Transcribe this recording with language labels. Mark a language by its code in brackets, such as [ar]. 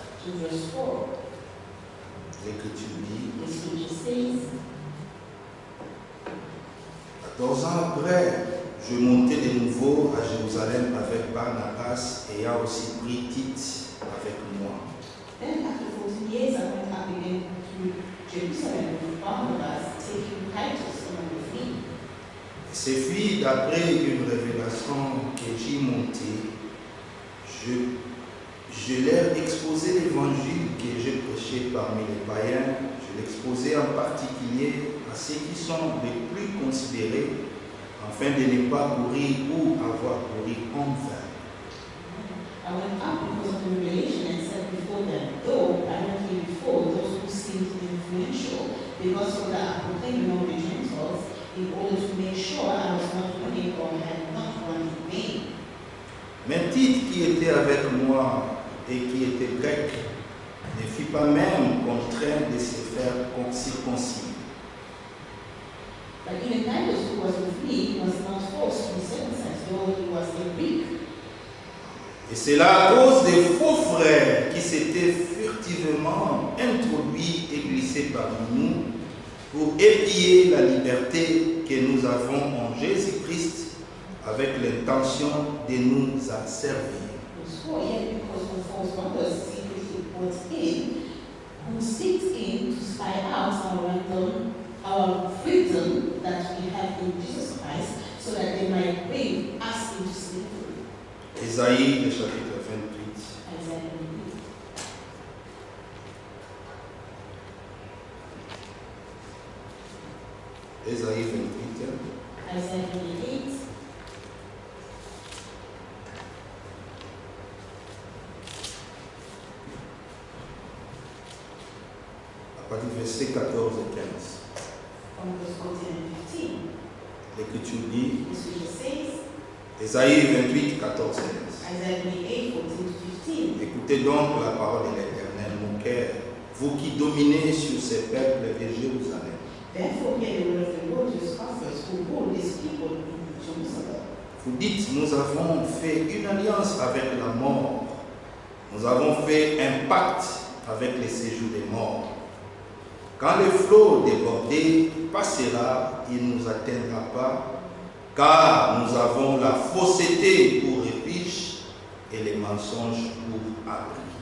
[en] to verse 4, [fr] l'Écriture dit, [en] the scripture says, [fr] 14 ans après, je montais de nouveau à Jérusalem avec Barnabas, ayant aussi pris Tite avec moi. [en] Then after 14 years I went up again to Jerusalem with Barnabas, taking Titus along with me. [fr] Ce fut d'après une révélation que j'y montais. Je leur exposais l'évangile que je prêchais parmi les païens. Je l'exposais en particulier à ceux qui sont les plus considérés, afin de ne pas courir ou avoir couru en vain. [en] I went up because of the revelation and said before them, though I went here before those who seemed influential, because so that I proclaimed among the Gentiles, in order to make sure I was not running or had not run in vain. [fr] Mais Tite, qui était avec moi et qui était grec, ne fut pas même contraint de se faire circoncire. [en] But even Titus, who was with me, was not forced to be circumcised, though he was a Greek. [fr] Et c'est là à cause des faux frères qui s'étaient furtivement introduits et glissés parmi nous pour épier la liberté que nous avons en Jésus-Christ avec l'intention de nous asservir. [en] Yet because of false brothers secretly brought in, who sneaked in to spy out our freedom that we have in Jesus Christ, so that they might bring us into slavery. [fr] Ésaïe, le chapitre 28. [en] Isaiah 28. [fr] Ésaïe 28. [en] Isaiah 28. [fr] À partir du verset 14 et 15. [en] From verse 14 and 15. [fr] L'Écriture dit, [en] The scripture says, [fr] Ésaïe 28, 14 et 15. [en] Isaiah 28, 14 to 15. [fr] Écoutez donc la parole de l'Éternel, mon cœur, vous qui dominez sur ces peuples de Jérusalem. [en] Therefore hear the word of the Lord, your scoffers, who rule this people in Jerusalem. [fr] Vous dites, nous avons fait une alliance avec la mort. Nous avons fait un pacte avec les séjours des morts. Quand le flot débordé passera, il ne nous atteindra pas, car nous avons la fausseté pour refuge et les mensonges pour abri.